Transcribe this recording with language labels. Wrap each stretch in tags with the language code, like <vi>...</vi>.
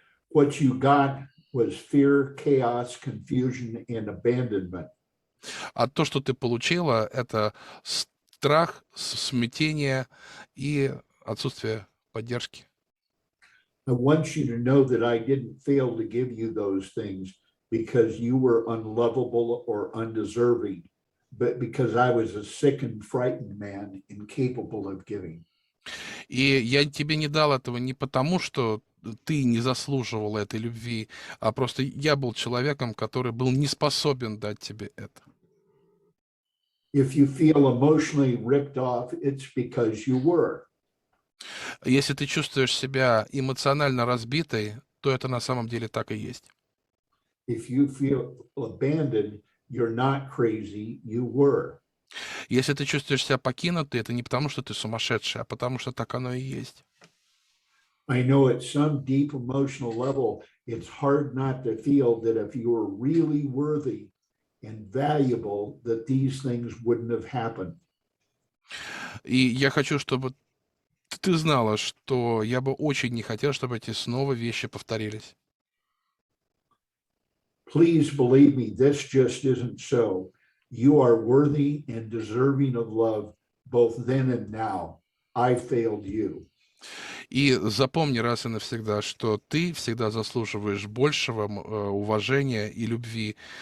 <en>what you got was fear, chaos, confusion, and abandonment.</en> <ru>А то, что ты получила, это страх, смятение и отсутствие поддержки.</ru> <en>I want you to know that I didn't fail to give you those things because you were unlovable or undeserving, but because I was a sick and frightened man incapable of giving.</en> <ru>И я тебе не дал этого не потому, что ты не заслуживал этой любви, а просто я был человеком, который был не способен дать тебе это.</ru> <en>If you feel emotionally ripped off, it's because you were.</en> <ru>Если ты чувствуешь себя эмоционально разбитой, то это на самом деле так и есть.</ru> <en>If you feel abandoned, you're not crazy, you were.</en> <ru>Если ты чувствуешь себя покинутой, это не потому, что ты сумасшедший, а потому что так оно и есть.</ru> <en>I know at some deep emotional level, it's hard not to feel that if you were really worthy and valuable, that these things wouldn't have happened.</en> <ru>И я хочу, чтобы ты знала, что я бы очень не хотел, чтобы эти снова вещи повторились.</ru> <en>Please believe me, this just isn't so. You are worthy and deserving of love, both then and now. I failed you.</en> <ru>И запомни раз и навсегда, что ты всегда заслуживаешь большего уважения и любви.</ru>